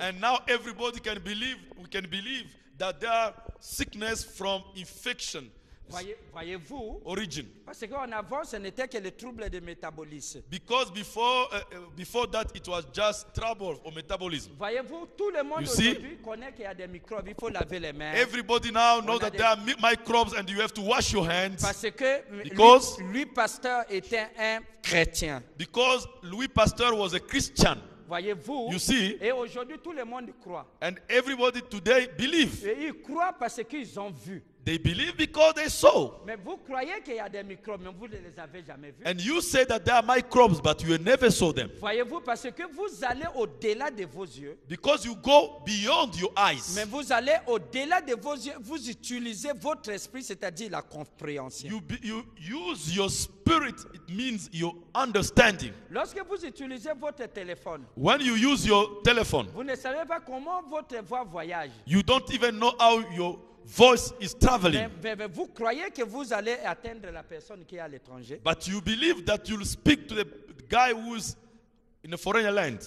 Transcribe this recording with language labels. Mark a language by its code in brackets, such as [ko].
[en] and now everybody can believe, we can believe that there are sickness from infection [fr] Voyez-vous, [en] origin. [fr] parce qu'en avant, ce n'était que le trouble de métabolisme. [en] Because before that, it was just trouble or metabolism. [fr] Voyez-vous, tout le monde [en] You see? [fr] aujourd'hui connaît qu'il y a des microbes, il faut laver les mains. [en] Everybody now knows [fr] On a [en] that there are microbes and you have to wash your hands. [fr] Parce que [en] Because- [fr] lui, Pasteur, était un chrétien. [en] Because Louis Pasteur was a Christian. [fr] Voyez-vous, [en] You see? [fr] et aujourd'hui, tout le monde croit. [en] And everybody today believe. [fr] Et ils croient parce qu'ils ont vu. [en] They believe because they saw. [fr] Mais vous croyez qu'il y a des microbes, mais vous ne les avez jamais vus. [en] And you say that there are microbes, but you never saw them. [fr] Voyez-vous, parce que vous allez au-delà de vos yeux. [en] Because you go beyond your eyes. [fr] Mais vous allez au-delà de vos yeux, vous utilisez votre esprit, c'est-à-dire la compréhension. [en] You use your spirit, it means your understanding. [fr] Lorsque vous utilisez votre téléphone, [en] When you use your telephone, [fr] vous ne savez pas comment votre voix voyage. [en] you don't even know how your voice is traveling. [fr] Mais vous croyez que vous allez atteindre la personne qui est à l'étranger. [en] But you believe that you'll speak to the guy who's in a foreign land.